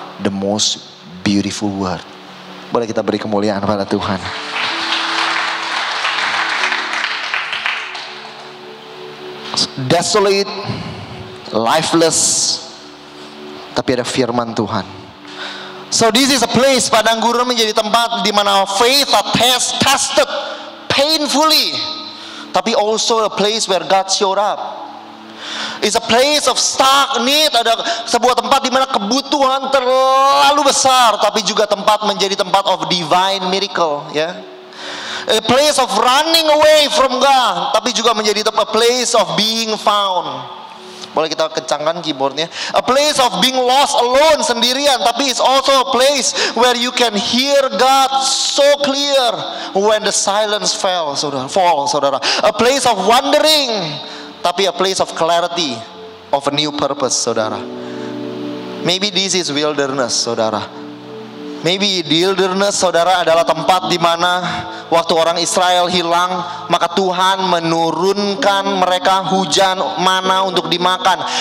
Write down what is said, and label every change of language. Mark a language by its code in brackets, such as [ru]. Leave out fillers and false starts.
[en] The most beautiful word. [id] Boleh kita beri kemuliaan pada Tuhan. [en] Desolate, lifeless, [id] tapi ada firman Tuhan. [en] So this is a place, [id] padang gurun menjadi tempat di mana [en] faith are tested painfully, tapi also a place where God showed up. It's a place of stark need. [id] Ada sebuah tempat di mana kebutuhan terlalu besar, tapi juga tempat menjadi tempat [en] of divine miracle, [id] ya. [en] A place of running away from God, [id] tapi juga menjadi [en] a place of being found. [id] Boleh kita kencangkan keyboardnya. [en] A place of being lost alone, sendirian, tapi it's also a place where you can hear God so clear when the silence fall, saudara. A place of wandering, tapi a place of clarity, of a new purpose, saudara. Maybe this is wilderness, saudara. Maybe the wilderness, [id] saudara, adalah tempat di mana waktu orang Israel hilang, maka Tuhan menurunkan mereka hujan mana untuk dimakan.